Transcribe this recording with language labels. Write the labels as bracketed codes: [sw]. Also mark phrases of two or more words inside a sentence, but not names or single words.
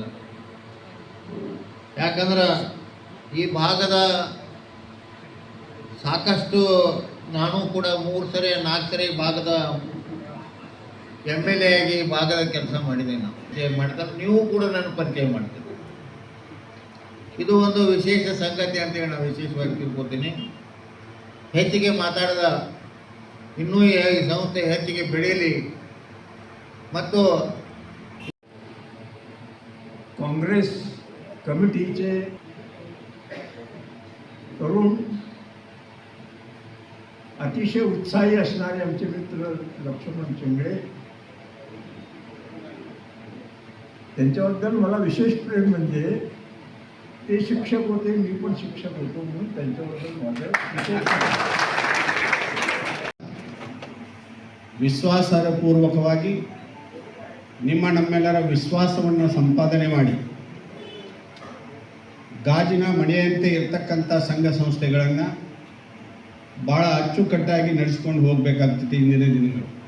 [kn] ಯಾಕಂದ್ರೆ ಈ ಭಾಗದ ಸಾಕಷ್ಟು ನಾನು ಕೂಡ 3 ಸರಿ 4 ಸರಿ ಭಾಗದ MLA ಆಗಿ ಭಾಗದ ಕೆಲಸ ಮಾಡಿದ್ದೇನೆ. ನಾವು ಮಾಡ್ತಾರೆ, ನೀವು ಕೂಡ ನನ್ನ ಪರಿಚಯ ಮಾಡ್ತೀರಿ. ಇದು ಒಂದು ವಿಶೇಷ ಸಂಗತಿ ಅಂತೇಳಿ ನಾನು ವಿಶೇಷವಾಗಿ ತಿಳ್ಕೊತೀನಿ. ಹೆಚ್ಚಿಗೆ ಮಾತಾಡಿದ ಇನ್ನೂ ಈ ಸಂಸ್ಥೆ ಹೆಚ್ಚಿಗೆ ಬೆಳೆಯಲಿ ಮತ್ತು [mr] काँग्रेस कमिटीचे तरुण अतिशय उत्साही असणारे आमचे मित्र लक्ष्मण चिंगळे, त्यांच्याबद्दल मला विशेष प्रेम म्हणजे ते शिक्षक होते, मी पण शिक्षक होतो, म्हणून त्यांच्याबद्दल माझं विशेष [kn] ವಿಶ್ವಾಸಾರ್ಹಪೂರ್ವಕವಾಗಿ ನಮ್ಮೆಲ್ಲರ ವಿಶ್ವಾಸವನ್ನು ಸಂಪಾದನೆ ಮಾಡಿ ಗಾಜಿನ ಮನೆಯಂತೆ ಇರತಕ್ಕಂಥ ಸಂಘ ಸಂಸ್ಥೆಗಳನ್ನು ಭಾಳ ಅಚ್ಚುಕಟ್ಟಾಗಿ ನಡೆಸ್ಕೊಂಡು ಹೋಗಬೇಕಾಗ್ತೈತಿ ಇಂದಿನ ದಿನಗಳು.